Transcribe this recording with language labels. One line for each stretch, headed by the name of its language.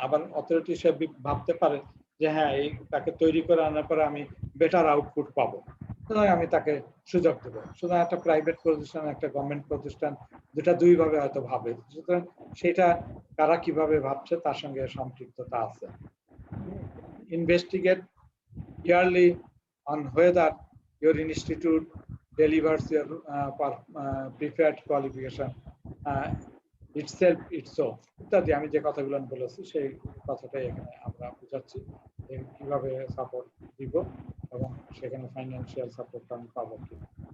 Bangla: আবার অথরিটি সে ভাবতে পারে যে হ্যাঁ তাকে তৈরি করে আনার পরে আমি বেটার আউটপুট পাবো, সুতরাং আমি তাকে সুযোগ দেবো। সুতরাং একটা প্রাইভেট প্রতিষ্ঠান একটা গভর্নমেন্ট প্রতিষ্ঠান দুটা দুই ভাবে হয়তো ভাবে, সুতরাং সেটা কারা কিভাবে ভাবছে তার সঙ্গে সম্পৃক্ততা আছে।
English: Investigate yearly on whether your institute delivers your preferred qualification itself ইত্যাদি।
Bangla: আমি যে কথাগুলো বলেছি সেই কথাটাই এখানে আমরা বুঝাচ্ছি, কিভাবে সাপোর্ট দিব এবং সেখানে ফাইন্যান্সিয়াল সাপোর্ট আমি পাবো কিনা।